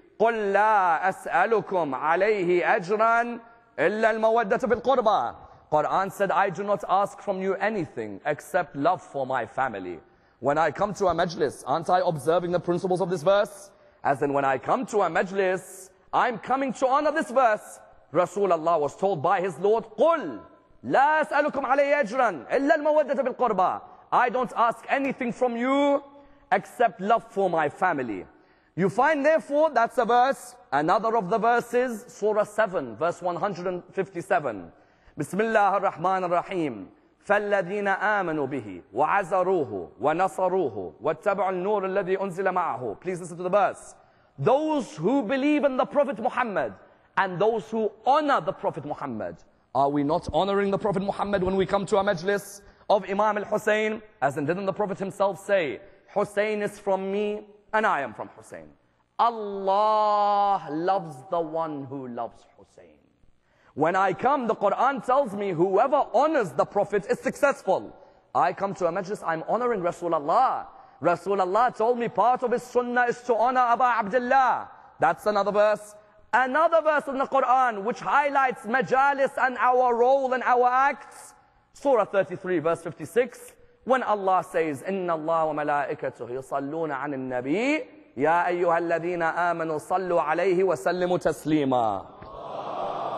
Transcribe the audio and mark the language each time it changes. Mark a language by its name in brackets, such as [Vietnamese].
[Arabic] قُلْ لَا أَسْأَلُكُمْ عَلَيْهِ أَجْرًا إِلَّا الْمَوَدَّةَ بِالْقُرْبَى. [English] Quran said, I do not ask from you anything except love for my family. When I come to a majlis, aren't I observing the principles of this verse? As in, when I come to a majlis, I'm coming to honor this verse. Rasulullah was told by his Lord, [Arabic] قُلْ لَا أَسْأَلُكُمْ عَلَيْهِ أَجْرًا إِلَّا الْمَوَدَّةَ بِالْقُرْبَى. [English] I don't ask anything from you except love for my family. You find therefore, that's a verse. Another of the verses, Surah 7, verse 157. [Arabic] Bismillah ar-Rahman ar-Rahim. فَالَّذِينَ آمَنُوا بِهِ وَعَزَرُوهُ وَنَصَرُوهُ وَاتَّبَعُوا النُّورَ الَّذِي أُنزِلَ مَعَهُ. [English] Please listen to the verse. Those who believe in the Prophet Muhammad and those who honor the Prophet Muhammad. Are we not honoring the Prophet Muhammad when we come to a majlis of Imam al-Hussein? As in, didn't the Prophet himself say, Hussein is from me and I am from Hussein. Allah loves the one who loves Hussein. When I come, the Quran tells me whoever honors the Prophet is successful. I come to a majlis, I'm honoring Rasulullah. Rasulullah told me part of his sunnah is to honor Abu Abdullah. That's another verse. Another verse in the Quran which highlights Majalis and our role and our acts. Surah 33 verse 56. When Allah says, [Arabic] إِنَّ اللَّهَ وَمَلَائِكَتُهُ يُصَلُّونَ عَنِ النَّبِيِّ يَا أَيُّهَا الَّذِينَ آمَنُوا صَلُّوا عَلَيْهِ وَسَلِّمُوا تَسْلِيمًا.